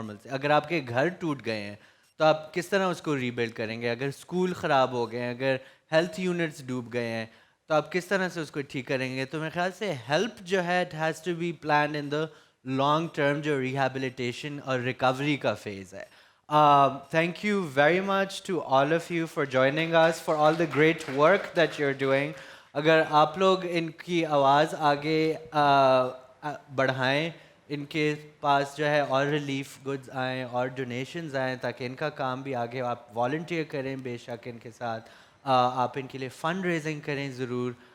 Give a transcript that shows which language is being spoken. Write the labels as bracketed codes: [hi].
[ur] اگر آپ کے گھر ٹوٹ گئے ہیں تو آپ کس طرح اس کو ری بلڈ کریں گے؟ اگر اسکول خراب ہو گئے ہیں, اگر ہیلتھ یونٹس ڈوب گئے ہیں تو آپ کس طرح سے اس کو ٹھیک کریں گے؟ تو میرے خیال سے ہیلپ جو ہے [en] it has to be planned in the long term [ur] جو ریہیبلیٹیشن اور ریکوری کا فیز ہے. [en] Thank you very much to all of you for joining us, for all the great work that you're doing. [ur] اگر آپ لوگ ان کی آواز آگے بڑھائیں, ان کے پاس جو ہے اور ریلیف گڈز آئیں اور ڈونیشنز آئیں تاکہ ان کا کام بھی آگے, آپ والنٹیئر کریں بے شک ان کے ساتھ, آپ ان کے لیے فنڈ ریزنگ کریں ضرور.